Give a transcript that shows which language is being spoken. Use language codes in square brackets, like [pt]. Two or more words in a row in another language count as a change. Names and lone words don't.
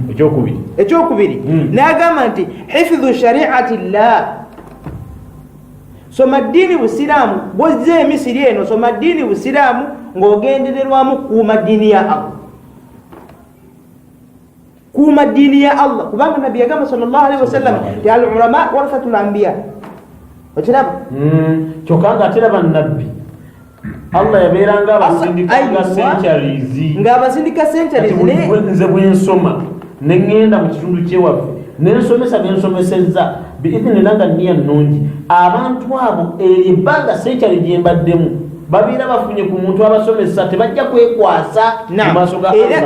[lg] ekyokubiri n'agamba nti [ar] حفظ شريعة الله [lg] soma ddiini busiraamu bwozze emisiri eno soma ddiini busiraamu ng'ogendererwamu kuuma ddiini ya Allah kuuma ddiini ya Allah kubanga nabbi yagamba [ar] صلى الله عليه وسلم [lg] ti [ar] العلماء ورثة الأنبياء [lg] okiraba kyokka nga ate raba nabbi Allah yabeeranga abasindika centuries ng'abasindika centuries nze bwensoma ne ŋŋenda mu kitundu kyewaffe nensomesa bensomesezza biidhinillah nga nniya nnungi abantu abo ebbanga century gye mbaddemu babeera bafunye ku muntu abasomesa tebajja kwekwasa mu maaso ga Allah.